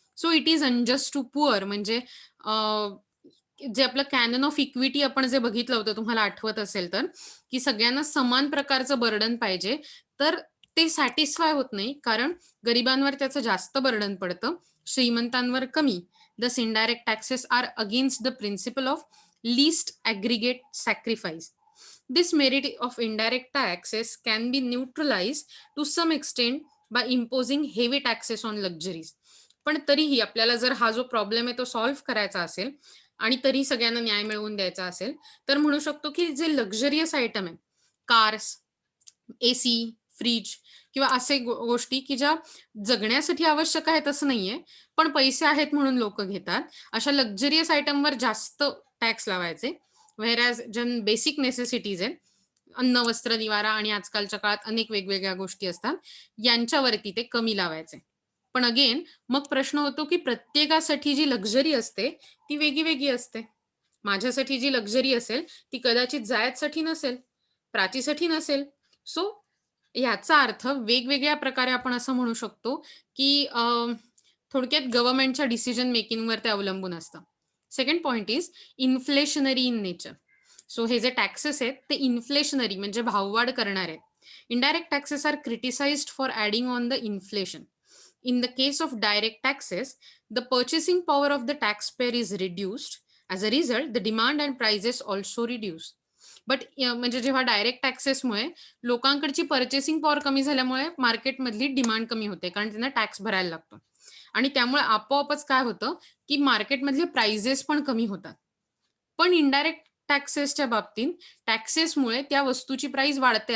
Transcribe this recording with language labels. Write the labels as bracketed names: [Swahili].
[English] so it is unjust to poor [Marathi] म्हणजे जे आपलं कॅनन ऑफ इक्विटी आपण जे बघितलं होतं तुम्हाला आठवत असेल तर, की सगळ्यांना समान प्रकारचं बर्डन पाहिजे. तर ते सॅटिस्फाय होत नाही कारण गरिबांवर त्याचं जास्त बर्डन पडतं, श्रीमंतांवर कमी. [English] Thus, indirect taxes are against the principle of least aggregate sacrifice. This merit of indirect taxes can be neutralized to some extent by imposing heavy taxes on luxuries. [Marathi] पण तरीही आपल्याला जर हा जो प्रॉब्लेम आहे तो सॉल्व्ह करायचा असेल आणि तरी सगळ्यांना न्याय मिळवून द्यायचा असेल, तर म्हणू शकतो की जे लक्झरियस आयटम आहे, कार्स, एसी, फ्रिज किंवा असे गोष्टी की ज्या जगण्यासाठी आवश्यक आहेत असं नाहीये, पण पैसे आहेत म्हणून लोकं घेतात. अशा लक्झरियस आयटमवर जास्त टॅक्स लावायचे. व्हेअर ज्या बेसिक नेसेसिटीज आहेत, अन्न, वस्त्र, निवारा आणि आजकालच्या काळात अनेक वेगवेगळ्या गोष्टी असतात, यांच्यावरती ते कमी लावायचे. पण अगेन मग प्रश्न होतो की प्रत्येकासाठी जी लक्झरी असते, ती वेगळी-वेगळी असते. माझ्यासाठी जी लक्झरी असेल, ती कदाचित जायतसाठी नसेल, प्राचीसाठी नसेल. सो याचा अर्थ वेगवेगळ्या प्रकारे आपण असं म्हणू शकतो, की थोडक्यात गव्हर्नमेंटच्या डिसिजन मेकिंगवर ते अवलंबून असतं. [English] Second point is inflationary in nature. [Marathi] So हे जे टॅक्सेस आहेत ते इन्फ्लेशनरी म्हणजे भाववाढ करणारे आहेत. [English] Indirect taxes are criticised for adding on the inflation. In the case of direct taxes, the purchasing power of the taxpayer is reduced. As a result, the demand and prices also reduce. [Marathi] But म्हणजे जेव्हा direct टॅक्सेसमुळे लोकांकडची purchasing power कमी झाल्यामुळे मार्केटमधली demand कमी होते, कारण त्यांना tax भरायला लागतो. आणि त्यामुळे आपोआपच काय होतं, की मार्केटमधले प्राइजेस पण कमी होतात. पण इनडायरेक्ट टॅक्सेसच्या बाबतीत टॅक्सेसमुळे त्या वस्तूची प्राइस वाढते.